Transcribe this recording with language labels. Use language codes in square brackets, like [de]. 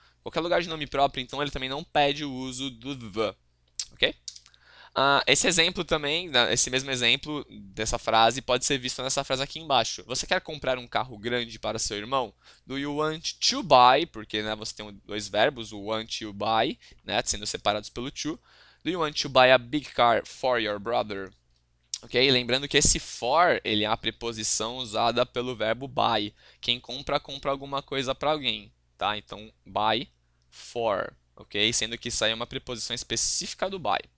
[pt] Qualquer lugar de nome próprio, então ele também não pede o uso do the. Ok? Esse exemplo também, esse mesmo exemplo dessa frase pode ser visto nessa frase aqui embaixo. Você quer comprar um carro grande para seu irmão? [en] Do you want to buy? [pt] Porque né, você tem dois verbos, o want e o buy, né, sendo separados pelo to. [en] Do you want to buy a big car for your brother? [pt] Ok? Lembrando que esse for ele é a preposição usada pelo verbo buy. Quem compra, compra alguma coisa para alguém. Tá? Então, buy for. Ok? Sendo que isso aí é uma preposição específica do buy.